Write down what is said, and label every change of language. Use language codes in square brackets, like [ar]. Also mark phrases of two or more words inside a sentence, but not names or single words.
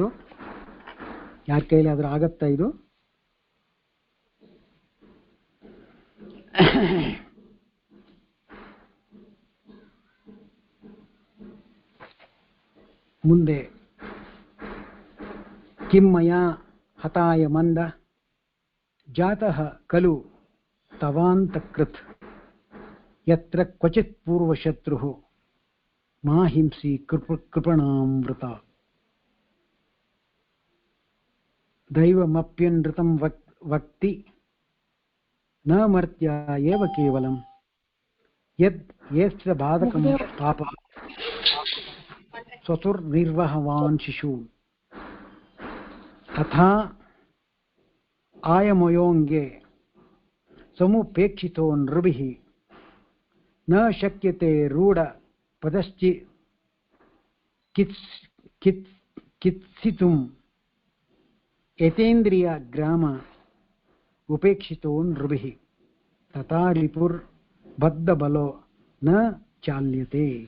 [kn] ಯಾರ ಕೈಲಿ ಆದ್ರೂ ಆಗತ್ತಾ ಇದು? ಮುಂದೆ [sa] ಕಿಮ್ಮಯ ಹತಾಯ ಮಂದ ಜಾತಃ ಖಲು ತವಾಂತಕೃತ್ ಯತ್ರ ಕ್ವಚಿತ್ ಪೂರ್ವಶತ್ರು ಮಾ ಹಿಂಸಿ ಕೃಪಣಾಮೃತ ದೈವಮಪ್ಯನೃತಂ ವಕ್ತಿ ನ ಮರ್ತ್ಯ ಏವ ಕೇವಲಂ ಯದ್ ಯಸ್ಯ ಬಾಧಕಂ ಪಾಪ ಸ್ವತುರ್ನಿರ್ವಹವಾನ್ ಶಿಶು ತಥಾ ಆಯಮಯೋಂಗೆ ಸಮುಪೇಕ್ಷಿತೋ ನೃಭಿಃ ನ ಶಕ್ಯತೆ ರೂಢ ಪದಶ್ಚಿ ಕಿತ್ಸಿತುಂ ಯತೇಂದ್ರಿಯ ಗ್ರಾಮ ಉಪೇಕ್ಷಿತೋ ನೃಭಿಃ ತಥಾ ರಿಪುರ್ ಬದ್ಧ ಬಲೋ ನ ಚಾಲ್ಯತೆ.